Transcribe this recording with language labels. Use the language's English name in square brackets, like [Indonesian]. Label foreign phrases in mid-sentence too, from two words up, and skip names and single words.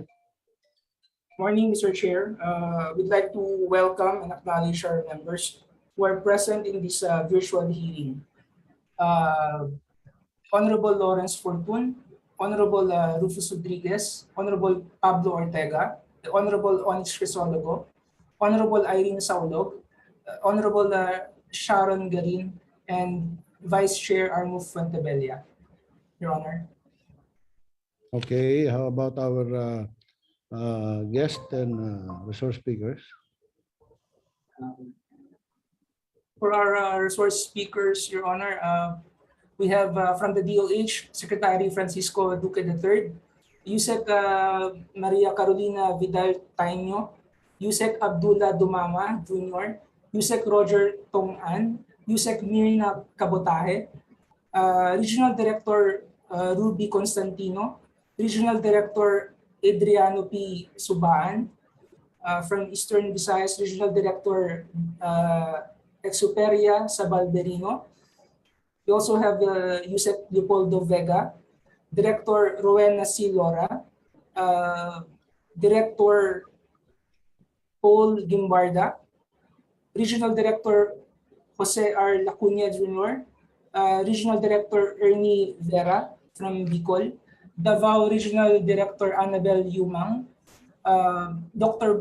[English] Morning, Mr. Chair. We'd like to welcome and acknowledge our members who are present in this virtual hearing. Honorable Lawrence Fortun, Honorable Rufus Rodriguez, Honorable Pablo Ortega, the Honorable Onyx Crisologo, Honorable Irene Saulog, Honorable Sharon Garin, and Vice Chair Armuf Fuentebella. Your Honor. Okay, how about our guest and resource speakers? For our resource speakers, Your Honor, we have from the DOH, Secretary Francisco Duque III, Yusek Maria Carolina Vidal Taino, Yusek Abdullah Dumama Jr., Yusek Roger Tong-an, Yusek Mirna Cabotaje, Regional Director Ruby Constantino, Regional Director Adriano P. Subaan, from Eastern Visayas, Regional Director Exuperia Sabalberino. We also have Yusek Leopoldo Vega, Director Rowena C. Lora, Director Paul Gimbarda, Regional Director Jose R. Lacuna Jr., Regional Director Ernie Vera from Bicol, Davao Regional Director Annabel Yumang, Dr.